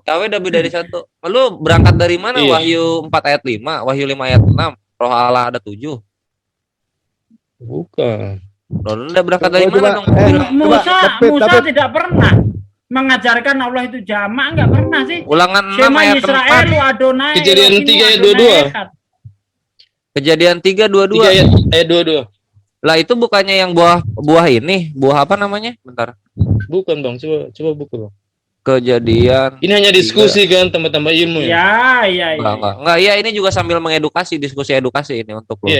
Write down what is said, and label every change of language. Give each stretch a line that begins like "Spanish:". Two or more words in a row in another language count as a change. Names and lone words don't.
Indonesian: Yahweh lebih dari satu. Lu berangkat dari mana? Iya. Wahyu 4 ayat 5, Wahyu 5 ayat 6. Roh Allah ada 7. Bukan. Lu udah berangkat dari Coba, mana dong? Musa David. tidak pernah mengajarkan Allah itu jamak, enggak pernah sih. Ulangan 6 Shema ayat Yisrael 4. lu Adonai. Kejadian Elohim 3 ayat Adonai 22. Echad. Kejadian 3:22. 3 ayat 22. Lah itu bukannya yang buah ini, buah apa namanya? Bentar. Bukan, Bang. Coba buka, Bang. Kejadian. Ini hanya diskusi kan tambah-tambah ilmu ya. Ya. Enggak, iya ini juga sambil mengedukasi, diskusi edukasi ini untuk lu.